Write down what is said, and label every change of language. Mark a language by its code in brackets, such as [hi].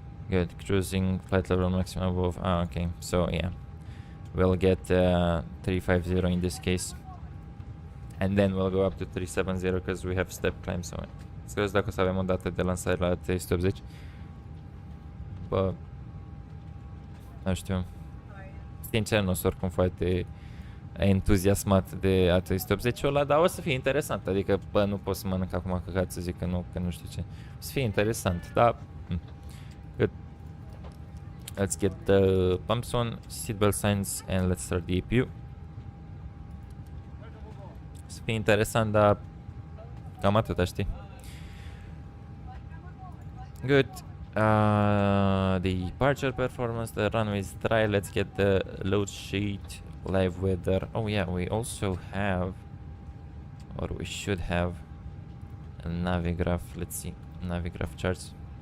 [en] Good, cruising, flight level maximum above. Okay, so yeah, we'll get 350 in this case. And then we'll go up to 370 because we have step climb. [ro] So scuze dacă o să avem o dată de lansare la 380. Bă, nu știu. Sincer, nu sunt oricum foarte entuziasmat de A380 ăla, dar o să fie interesant. Adică, bă, nu pot să mănânc acum căcat să zic că nu știu ce. O să fie interesant, dar... Good. [en] Let's get the pumps on, seatbelt signs, and let's start the APU. [ro] O să fie interesant, dar cam atâta, știi? Good. [en] Departure performance, the runway is dry. Let's get the load sheet, live weather. Oh yeah, we also have, or we should have, a Navigraph. Let's see, Navigraph charts.